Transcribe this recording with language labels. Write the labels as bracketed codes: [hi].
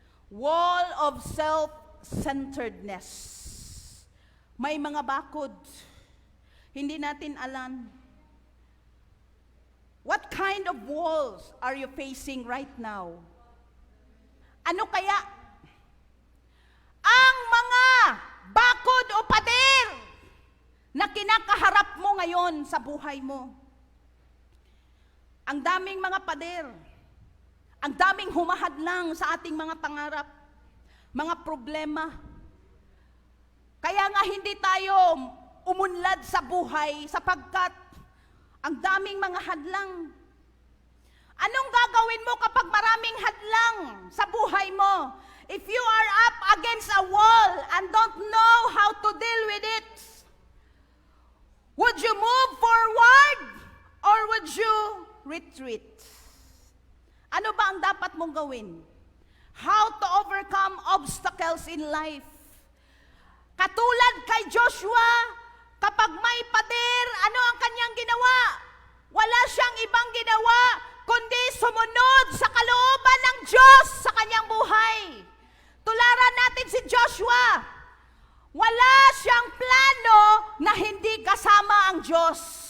[en] Wall of self-centeredness. [tl] May mga bakod. Hindi natin alam. [en] What kind of walls are you facing right now? [tl] Ano kaya? Ang mga bakod o pader na kinakaharap mo ngayon sa buhay mo. Ang daming mga pader. Ang daming humahadlang sa ating mga pangarap. Mga problema. Kaya nga hindi tayo umunlad sa buhay sapagkat ang daming mga hadlang. Anong gagawin mo kapag maraming hadlang sa buhay mo? [en] If you are up against a wall and don't know how to deal with it, would you move forward or would you retreat? [tl] Ano ba ang dapat mong gawin? [en] How to overcome obstacles in life? [tl] Katulad kay Joshua, kapag may pader, ano ang kanyang ginawa? Wala siyang ibang ginawa, kundi sumunod sa kalooban ng Diyos sa kanyang buhay. Tularan natin si Joshua. Wala siyang plano na hindi kasama ang Diyos.